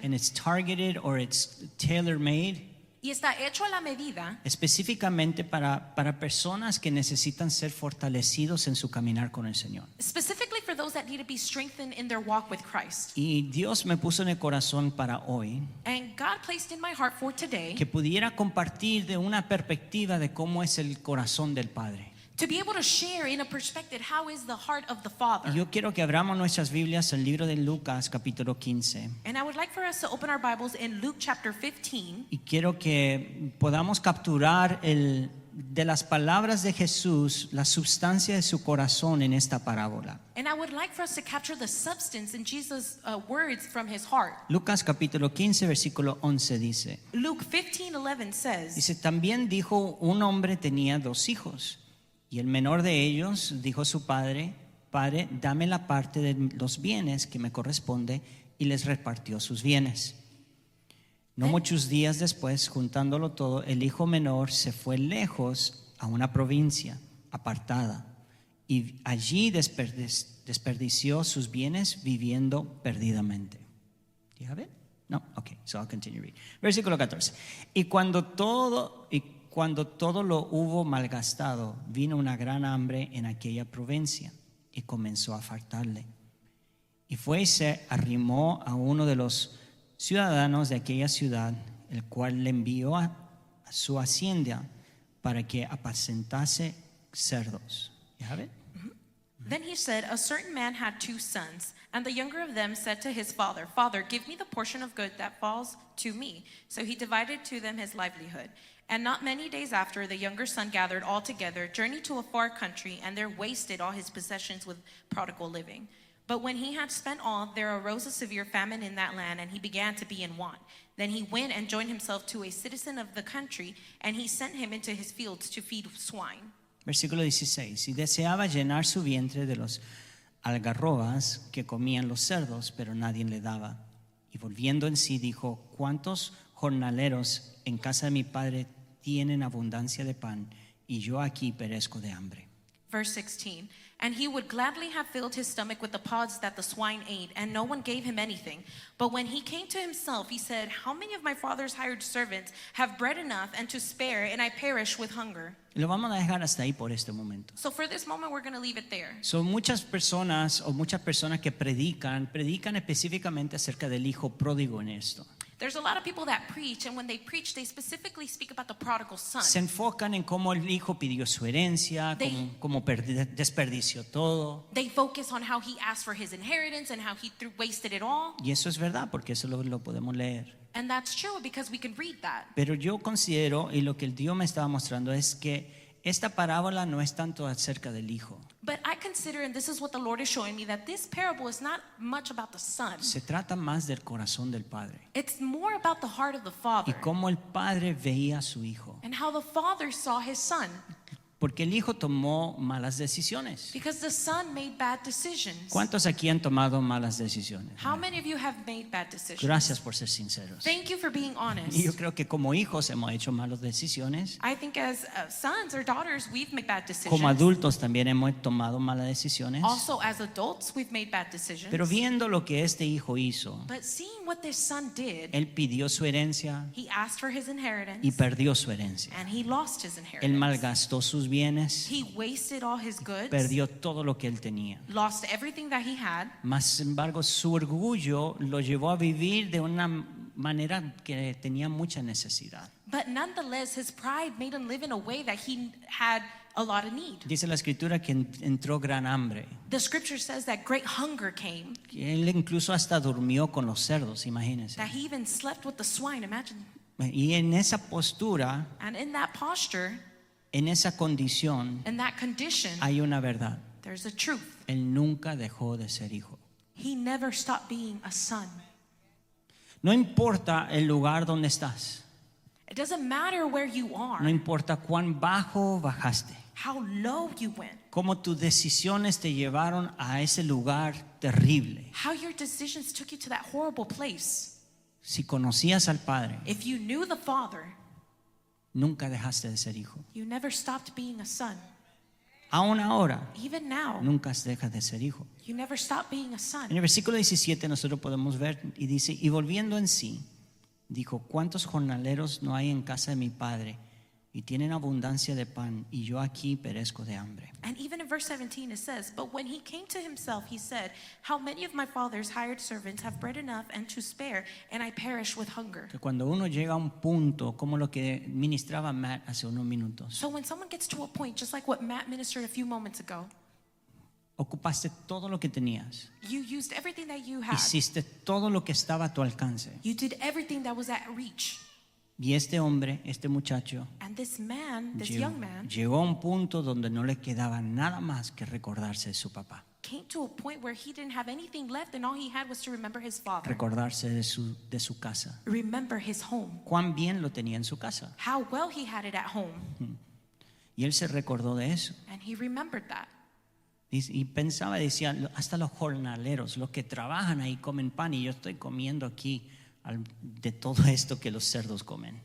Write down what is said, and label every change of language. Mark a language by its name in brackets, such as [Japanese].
[English] And it's targeted or it's tailor-made [Spanish] y está hecho a la medida específicamente para personas que necesitan ser fortalecidos en su caminar con el Señor. [English] specifically for those that need to be strengthened in their walk with Christ. [Spanish] Y Dios me puso en el corazón para hoy [English] And God placed in my heart for today [Spanish] que pudiera compartir de una perspectiva de cómo es el corazón del Padre. [English] to be able to share in a perspective how is the heart of the Father. [Spanish] Y yo quiero que abramos nuestras Biblias al libro de Lucas, capítulo 15. [English] And I would like for us to open our Bibles in Luke chapter 15. [Spanish] Y quiero que podamos capturar de las palabras de Jesús la sustancia de su corazón en esta parábola. [English] And I would like for us to capture the substance in Jesus' words from his heart. [Spanish] Lucas capítulo 15, versículo 11 dice, [English] Luke 15:11 says, [Spanish] también dijo un hombre tenía 2 hijos. Y el menor de ellos dijo a su padre, Padre, dame la parte de los bienes que me corresponde, y les repartió sus bienes. No muchos días después, juntándolo todo, el hijo menor se fue lejos a una provincia apartada y allí desperdició sus bienes viviendo perdidamente. [English] Do you have it? No? Okay, so I'll continue reading. [Spanish] Versículo 14. Y cuando todo lo hubo malgastado, vino una gran hambre en aquella provincia y comenzó a faltarle. Y fue y se arrimó a uno de los ciudadanos de aquella ciudad, el cual le envió a su hacienda para que apacentase cerdos. [English] You have it? Then he said, a certain man had 2 sons, and the younger of them said to his father, Father, give me the portion of good that falls to me. So he divided to them his livelihood. And not many days after, the younger son gathered all together, journeyed to a far country, and there wasted all his possessions with prodigal living. But when he had spent all, there arose a severe famine in that land, and he began to be in want. Then he went and joined himself to a citizen of the country, and he sent him into his fields to feed swine. [Spanish] Versículo 16. Y deseaba llenar su vientre de los algarrobas que comían los cerdos, pero nadie le daba. Y volviendo en sí dijo, ¿cuántos jornaleros en casa de mi padre tienen abundancia de pan, y yo aquí perezco de hambre? [English] Verse 16, and he would gladly have filled his stomach with the pods that the swine ate, and no one gave him anything. But when he came to himself, he said, how many of my father's hired servants have bread enough and to spare, and I perish with hunger? [Spanish] Lo vamos a dejar hasta ahí por este momento. [English] So for this moment, we're going to leave it there. [Spanish] Son muchas personas que predican específicamente acerca del hijo pródigo en esto. [English] There's a lot of people that preach, and when they preach, they specifically speak about the prodigal son. [Spanish] Se enfocan en cómo el hijo pidió su herencia, cómo desperdició todo. [English] They focus on how he asked for his inheritance and how he wasted it all. [Spanish] Y eso es verdad, porque eso lo podemos leer. [English] And that's true because we can read that. [Spanish] Pero yo considero, y lo que el Dios me estaba mostrando es que esta parábola no es tanto acerca del hijo. [English] But I consider, and this is what the Lord is showing me, that this parable is not much about the son. [Spanish] Se trata más del corazón del padre [English] It's more about the heart of the [Spanish] y [English] father [Spanish] cómo el padre veía a su hijo, [English] and how the father saw his son, [Spanish] porque el hijo tomó malas decisiones. [English] because the son made bad decisions. [Spanish] ¿Cuántos aquí han tomado malas decisiones? [English] How many of you have made bad decisions? [Spanish] Gracias por ser sinceros. [English] Thank you for being honest. [Spanish] Y yo creo que como hijos hemos hecho malas decisiones. [English] I think as sons or daughters, we've made bad decisions. [Spanish] Como adultos también hemos tomado malas decisiones. [English] Also, as adults, we've made bad decisions. [Spanish] Pero viendo lo que este hijo hizo, [English] But seeing what this son did, [Spanish] él pidió su herencia [English] he asked for his inheritance, [Spanish] y perdió su herencia. [English] and he lost his [Spanish] Él [English] inheritance. [Spanish] malgastó sus bienes, [English] He wasted all his goods, [Spanish] perdió todo lo que él tenía. [English] lost everything that he had. [Spanish] Mas, sin embargo, su orgullo lo llevó a vivir de una manera que tenía mucha necesidad. [English] But nonetheless, his pride made him live in a way that he had a lot of need. [Spanish] Dice la escritura que entró gran hambre. [English] The scripture says that great hunger came, [Spanish] Que él incluso hasta durmió con los cerdos, imagínense. [English] that he even slept with the swine, imagine. [Spanish] Y en esa postura, [English] And in that posture, [Spanish] En esa condición [English] In that condition, [Spanish] hay una verdad. [English] there's a truth. [Spanish] Él nunca dejó de ser hijo. [English] He never stopped being a son. [Spanish] No importa el lugar donde estás. [English] It doesn't matter where you [Spanish] No [English] are, [Spanish] importa cuán bajo bajaste. [English] how low you went, [Spanish] Cómo tus decisiones te llevaron a ese lugar terrible. [English] how your decisions took you to that horrible place. [Spanish] Si conocías al Padre, [English] If you knew the Father, [Spanish] nunca dejaste de ser hijo. [English] you never stopped being a son. [Spanish] Aún ahora, [English] Even now, [Spanish] nunca dejas de ser hijo. [English] you never stopped being a [Spanish] En [English] son. [Spanish] el versículo 17 nosotros podemos ver y dice, y volviendo en sí, dijo, ¿cuántos jornaleros no hay en casa de mi Padre? Y tienen abundancia de pan, y yo aquí perezco de hambre. [English] And even in verse 17 it says, but when he came to himself, he said, how many of my father's hired servants have bread enough and to spare, and I perish with hunger. [Spanish] Que cuando uno llega a un punto, como lo que ministraba Matt hace unos minutos, [English] So when someone gets to a point, just like what Matt ministered a few moments ago, [Spanish] ocupaste todo lo que tenías, [English] you used everything that you had. [Spanish] hiciste todo lo que estaba a tu alcance. [English] You did everything that was at reach. [Spanish] Y este hombre, este muchacho, [English] And this man, this [Spanish] llegó, [English] young man, [Spanish] llegó a un punto donde no le quedaba nada más que recordarse de su papá, [English] came to a point where he didn't have anything left and all he had was to remember his father. [Spanish] recordarse de su casa. [English] Remember his home. [Spanish] Cuán bien lo tenía en su casa. [English] How well he had it at home. [Spanish] Y él se recordó de eso. [English] And he remembered that. [Spanish] Y pensaba, decía, hasta los jornaleros, los que trabajan ahí comen pan y yo estoy comiendo aquí de todo esto que los cerdos comen.